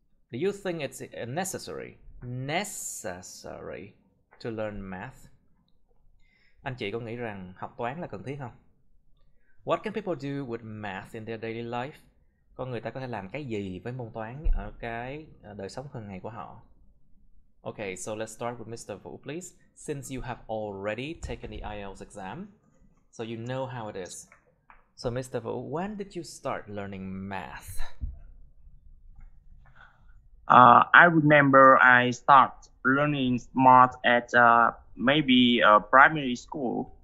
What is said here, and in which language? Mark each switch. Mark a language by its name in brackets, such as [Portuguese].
[English] Do you think it's necessary to learn math? [Vietnamese] Anh chị có nghĩ rằng học toán là cần thiết không? [English] What can people do with math in their daily life? [Vietnamese] Con người ta có thể làm cái gì với môn toán ở cái đời sống thường ngày của họ? [English] Okay, so let's start with Mr. Vũ, please. Since you have already taken the IELTS exam, so you know how it is. So Mr. Vũ, when did you start learning math? I remember I start learning math at maybe primary school.